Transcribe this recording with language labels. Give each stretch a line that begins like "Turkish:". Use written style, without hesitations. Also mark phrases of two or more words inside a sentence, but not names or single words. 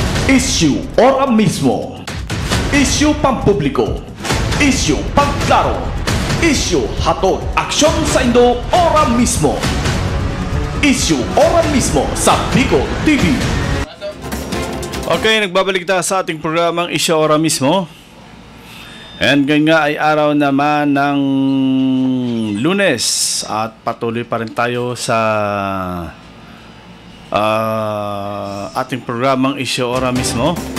Filipino: Issue ora mismo. Issue pampubliko. Issue pagklaro.
Bikol: Issue hatod aksyon sa Indo ora mismo. Issue ora mismo sa Bicol TV.
Filipino: Okay, nagbabalik tayo sa ating programang Issue ora mismo. And ngayon nga ay araw naman ng Lunes at patuloy pa rin tayo sa ating programang Issue ora mismo.